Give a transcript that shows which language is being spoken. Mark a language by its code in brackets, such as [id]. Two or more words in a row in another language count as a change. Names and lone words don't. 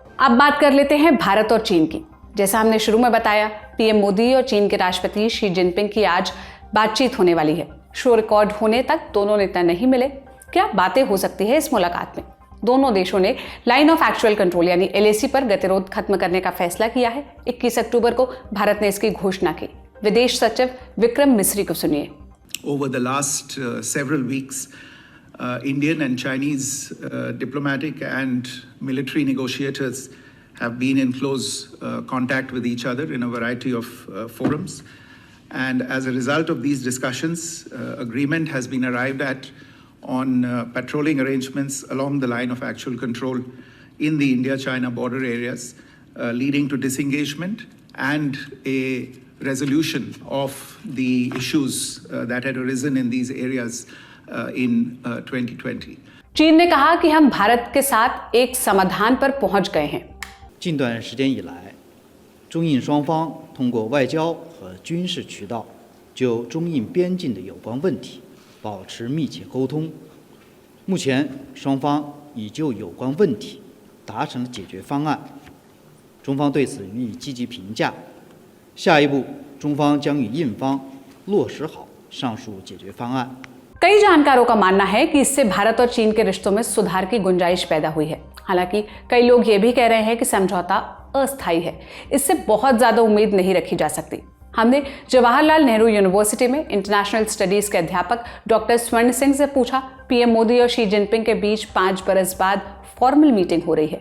[hi] अब बात कर लेते हैं भारत और चीन की। जैसा हमने शुरू में बताया, पीएम मोदी और चीन के राष्ट्रपति शी जिनपिंग की आज बातचीत होने वाली है। [en] show record [hi] होने तक दोनों नेता नहीं मिले। क्या बातें हो सकती है इस मुलाकात में? दोनों देशों ने [en] line of actual control [hi] यानी LAC पर गतिरोध खत्म करने का फैसला किया है। 21 अक्टूबर को भारत ने इसकी घोषणा की। विदेश सचिव विक्रम मिस्री को सुनिए। [en] Over the last several weeks, Indian and Chinese diplomatic and military negotiators have been in close contact with each other in a variety of forums. And as a result of these discussions, agreement has been arrived at on patrolling arrangements along the line of actual control in the India-China border areas, leading to disengagement and a resolution of the issues that had arisen in these areas in 2020. [hi] चीन ने कहा कि हम भारत के साथ एक समाधान पर पहुंच गए हैं। [zh] 近段时间以来，中印双方通过外交和军事渠道就中印边境的有关问题保持密切沟通。目前，双方已就有关问题达成了解决方案，中方对此予以积极评价。下一步，中方将与印方落实好上述解决方案。 [hi] कई जानकारों का मानना है कि इससे भारत और चीन के रिश्तों में सुधार की गुंजाइश पैदा हुई है। हालांकि कई लोग ये भी कह रहे हैं कि समझौता अस्थायी है, इससे बहुत ज्यादा उम्मीद नहीं रखी जा सकती। हमने जवाहरलाल नेहरू यूनिवर्सिटी में [en] International Studies [hi] के अध्यापक डॉक्टर स्वर्ण सिंह से पूछा, पीएम मोदी और शी जिनपिंग के बीच 5 बरस बाद [en] formal meeting [hi] हो रही है।